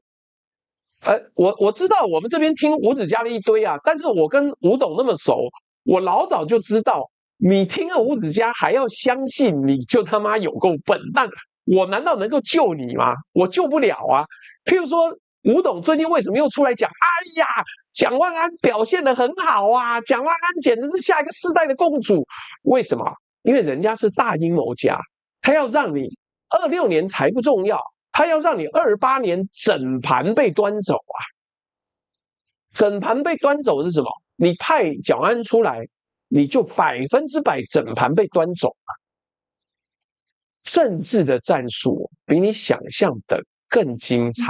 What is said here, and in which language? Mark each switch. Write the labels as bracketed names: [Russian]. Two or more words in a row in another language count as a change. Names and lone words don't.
[Chinese] 我知道我們這邊聽吳子嘉的一堆啊，但是我跟吳董那麼熟，我老早就知道，你聽了吴子嘉還要相信，你就他媽有夠笨。但我難道能夠救你嗎？我救不了啊。譬如說，吳董最近為什麼又出來講？哎呀，蔣萬安表現得很好啊，蔣萬安簡直是下一個世代的共主。為什麼？因為人家是大陰謀家，他要讓你26年才不重要，他要讓你28年整盤被端走啊！整盤被端走是什麼？你派蔣安出來，你就100%整盤被端走啊！政治的戰術比你想象的更精彩。